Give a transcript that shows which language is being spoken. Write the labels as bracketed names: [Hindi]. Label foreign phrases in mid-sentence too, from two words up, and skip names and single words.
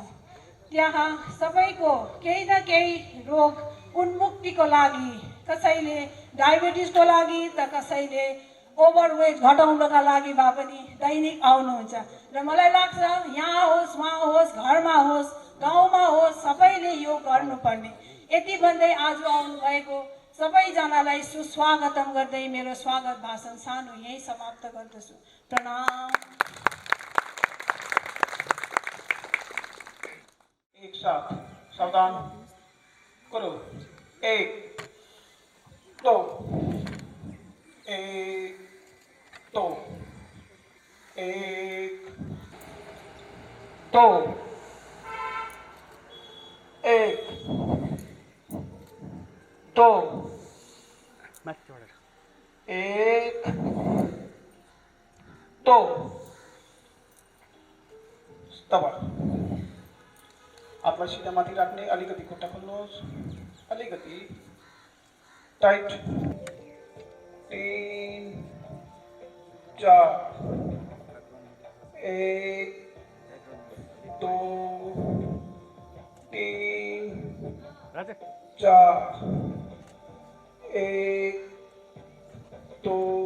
[Nepali] त्यहाँ सबैको केही न केही रोग उन्मुक्तिको लागि, कसैले डायबिटिसको लागि त कसैले ओभरवेट घटाउनका लागि भए पनि दैनिक आउनुहुन्छ। र मलाई लाग्छ यहाँ होस् वहाँ होस् घरमा होस् गाउँमा होस् सबैले योग गर्नुपर्ने। यति भन्दै आज आउनुभएको सबैजनालाई सुस्वागतम गर्दै मेरो स्वागत भाषण सानो यही समाप्त गर्दछु। प्रणाम। [Hindi] एक साथ सावधान करो। एक दो एक दो एक दो एक दो एक दो [Nepali] तब आपला शिरा माथि राख्ने, अलिकति खुट्टा खोल्नुहोस्, अलिकति टाइट। 3 4 1 2 3 4 1 2